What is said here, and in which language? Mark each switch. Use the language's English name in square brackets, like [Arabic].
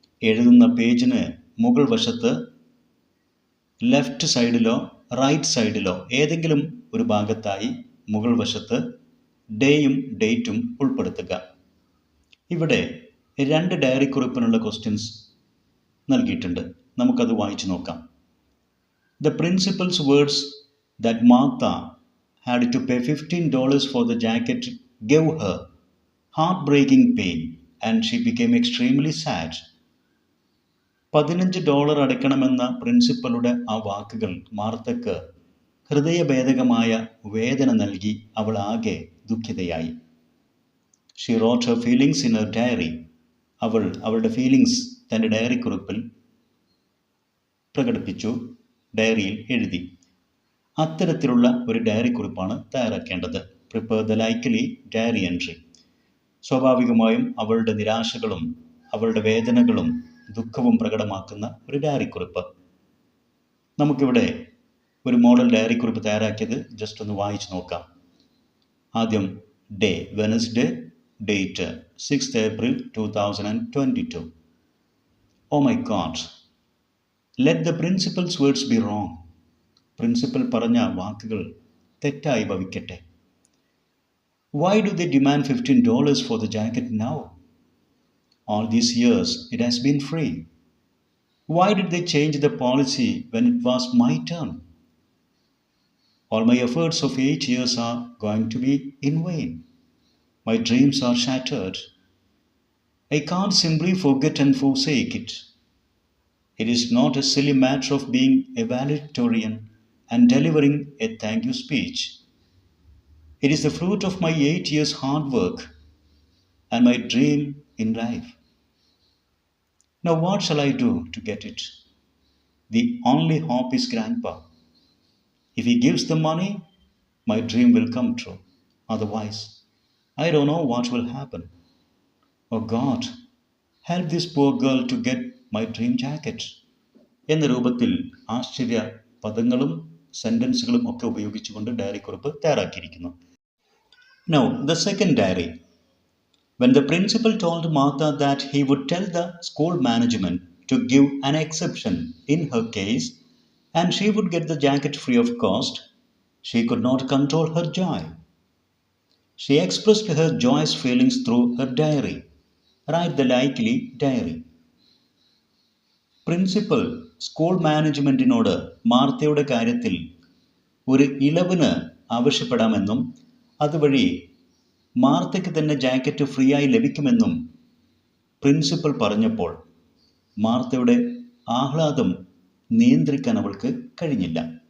[Malayalam] എഴുതുന്ന പേജിന് മുകൾ വശത്ത് ലെഫ്റ്റ് സൈഡിലോ റൈറ്റ് സൈഡിലോ ഏതെങ്കിലും ഒരു ഭാഗത്തായി മുകൾ വശത്ത് ഡേയും ഡേറ്റും ഉൾപ്പെടുത്തുക. ഇവിടെ 2 ഡയറി കുറിപ്പിനുള്ള ക്വസ്റ്റ്യൻസ് നൽകിയിട്ടുണ്ട്. നമുക്കത് വായിച്ചു നോക്കാം. [English] The principal's words that Martha had to pay $15 for the jacket gave her heartbreaking pain and she became extremely sad. [Malayalam] $15 അടയ്ക്കണമെന്ന പ്രിൻസിപ്പലുടെ ആ വാക്കുകൾ മാർത്തക്ക് ഹൃദയഭേദകമായ വേദന നൽകി. അവൾ ആകെ ദുഃഖിതയായി. [English] She wrote her feelings in her diary. [Malayalam] അവൾ അവളുടെ ഫീലിങ്സ് തൻ്റെ ഡയറി കുറിപ്പിൽ പ്രകടിപ്പിച്ചു, ഡയറിയിൽ എഴുതി. അത്തരത്തിലുള്ള ഒരു diary കുറിപ്പാണ് തയ്യാറാക്കേണ്ടത്. [English] Prepare the likely diary entry. [Malayalam] സ്വാഭാവികമായും അവളുടെ നിരാശകളും അവളുടെ വേദനകളും ദുഃഖവും പ്രകടമാക്കുന്ന ഒരു ഡയറി കുറിപ്പ്. നമുക്കിവിടെ ഒരു മോഡൽ ഡയറി കുറിപ്പ് തയ്യാറാക്കിയത് ജസ്റ്റ് ഒന്ന് വായിച്ചു നോക്കാം. ആദ്യം day, Wednesday, date 6th April 2022. [English] Oh my God, let the principal's words be wrong. [Malayalam] Principal പറഞ്ഞ വാക്കുകൾ തെറ്റായി ഭവിക്കട്ടെ. [English] Why do they demand $15 for the jacket now? All these years it has been free. Why did they change the policy when it was my turn? All my efforts of 8 years are going to be in vain. My dreams are shattered. I can't simply forget and forsake it. It is not a silly matter of being a valedictorian and delivering a thank you speech. It is the fruit of my 8 years' hard work and my dream in life. Now, what shall I do to get it? The only hope is Grandpa. If he gives the money, my dream will come true. Otherwise, I don't know what will happen. Oh God, help this poor girl to get my dream jacket. [Malayalam] എന്ന രൂപത്തിൽ ആശ്ചര്യ പദങ്ങളും സെൻറ്റൻസുകളും ഒക്കെ ഉപയോഗിച്ചുകൊണ്ട് diary കുറിപ്പ് തയ്യാറാക്കിയിരിക്കുന്നു. [English] Now, the second diary. When the principal told Martha that he would tell the school management to give an exception in her case and she would get the jacket free of cost, she could not control her joy. She expressed her joyous feelings through her diary. Write the likely diary. [Malayalam] Principal school മാനേജ്മെൻറ്റിനോട് മാർത്തയുടെ കാര്യത്തിൽ ഒരു ഇളവിന് ആവശ്യപ്പെടാമെന്നും അതുവഴി മാർത്തയ്ക്ക് തന്നെ jacket free ആയി ലഭിക്കുമെന്നും principal പറഞ്ഞപ്പോൾ മാർത്തയുടെ ആഹ്ലാദം നിയന്ത്രിക്കാൻ അവൾക്ക് കഴിഞ്ഞില്ല.